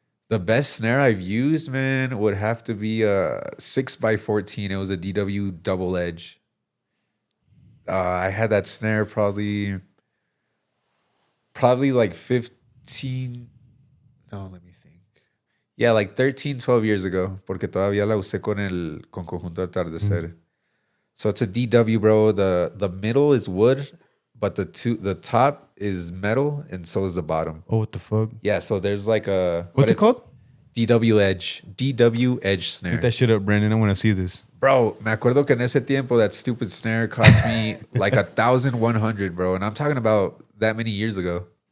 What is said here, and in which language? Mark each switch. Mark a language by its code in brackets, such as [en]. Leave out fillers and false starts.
[en] The best snare I've used, man, would have to be a 6x14. It was a DW double edge. I had that snare probably like 15. No, let me think. Yeah, like 13, 12 years ago. [es] Porque todavía la usé con Conjunto Atardecer. [en] So it's a DW, bro. The middle is wood, but the top is metal, and so is the bottom. Oh, what the fuck? Yeah, so there's like a... What's it called? DW Edge snare. Put that shit up, Brandon. I want to see this. Bro, [es] me acuerdo que en ese tiempo [en] that stupid snare cost me like 1,100, bro. And I'm talking about that many years ago.